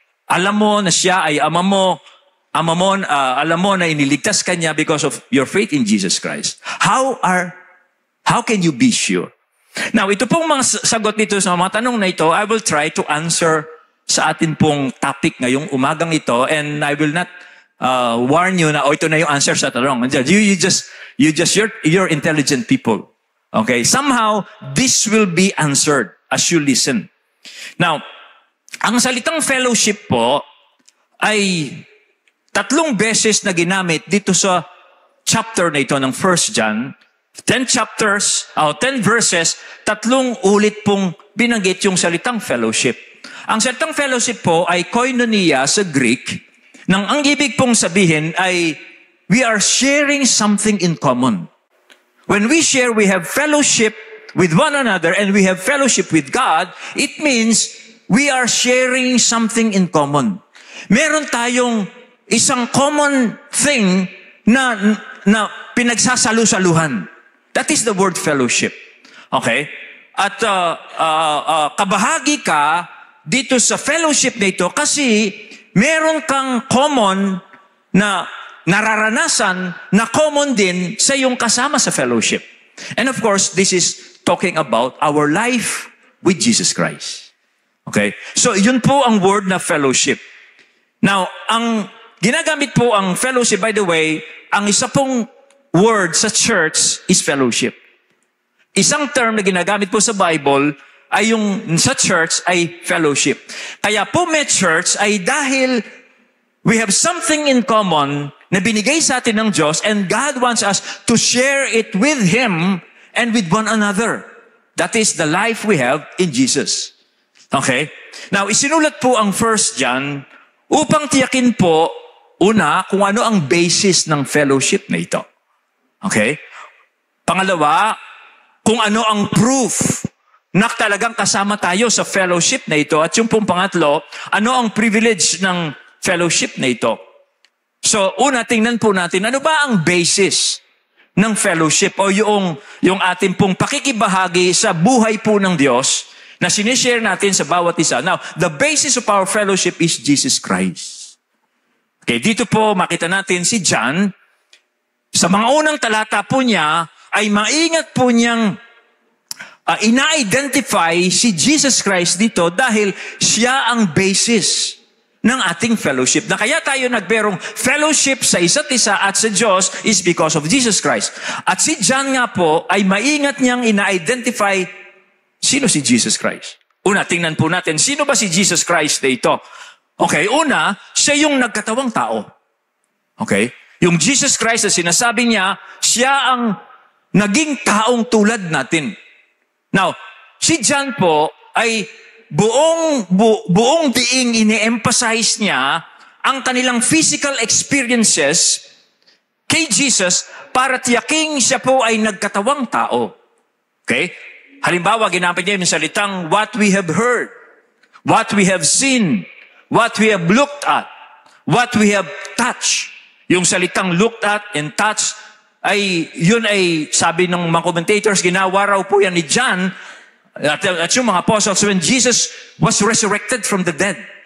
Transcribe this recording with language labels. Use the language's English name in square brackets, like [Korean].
[Filipino] Alam mo na siya ay ama mo, alam mo na iniligtas ka niya [English] because of your faith in Jesus Christ. How can you be sure? [Filipino] Now, ito pong mga sagot nito sa mga tanong na ito, [English] I will try to answer [Filipino] sa atin pong topic ngayong umagang ito, [English] and I will not warn you [Filipino] na, ito na yung answer sa tanong. [English] You're intelligent people. Okay? Somehow, this will be answered as you listen. [Filipino] Now, ang salitang fellowship po ay 3 beses na ginamit dito sa chapter na ito ng 1 John. 10 verses, 3 ulit pong binanggit yung salitang fellowship. Ang salitang fellowship po ay koinonia sa Greek, nang ang ibig pong sabihin ay [English] we are sharing something in common. When we share, we have fellowship with one another and we have fellowship with God, it means we are sharing something in common. [Filipino] Meron tayong isang common thing na pinagsasalu-saluhan. [English] That is the word fellowship. [Filipino] Okay? At kabahagi ka dito sa fellowship na ito kasi meron kang common na nararanasan na common din sa iyong kasama sa fellowship. [English] And of course, this is talking about our life with Jesus Christ. [Filipino] Okay? So, yun po ang word na fellowship. Now, ang ginagamit po ang fellowship, [English] by the way, [Filipino] ang isa pong word sa church is fellowship. Isang term na ginagamit po sa Bible ay yung sa church ay fellowship. Kaya po may church ay dahil [English] we have something in common [Filipino] na binigay sa atin ng Diyos [English] and God wants us to share it with Him and with one another. That is the life we have in Jesus. Okay? [Filipino] Now, isinulat po ang 1 John upang tiyakin po, una, kung ano ang basis ng fellowship na ito. Okay? Pangalawa, kung ano ang proof na talagang kasama tayo sa fellowship na ito. At yung pong pangatlo, ano ang privilege ng fellowship na ito. So, una, tingnan po natin, ano ba ang basis ng fellowship o yung ating pong pakikibahagi sa buhay po ng Diyos na sinishare natin sa bawat isa. [English] Now, the basis of our fellowship is Jesus Christ. [Filipino] Okay, dito po makita natin si John. Sa mga unang talata po niya, ay maingat po niyang ina-identify si Jesus Christ dito dahil siya ang basis ng ating fellowship. Na kaya tayo nagberong fellowship sa isa't isa at sa Diyos [English] is because of Jesus Christ. [Filipino] At si John nga po ay maingat niyang ina-identify sino si Jesus Christ. Una, tingnan po natin, sino ba si Jesus Christ na ito? Okay, una, siya yung nagkatawang tao. Okay? Yung Jesus Christ na sinasabi niya, siya ang naging taong tulad natin. Now, si John po ay buong diing ini-emphasize niya ang kanilang physical experiences kay Jesus para tiyaking siya po ay nagkatawang tao. [English] Okay? [Filipino] Halimbawa, ginamit niya yung salitang [English] what we have heard, what we have seen, what we have looked at, what we have touched. [Filipino] Yung salitang [English] looked at and touched, [Filipino] yun ay, sabi ng mga commentators, ginawa raw po yan ni John at yung mga apostles [English] when Jesus was resurrected from the dead.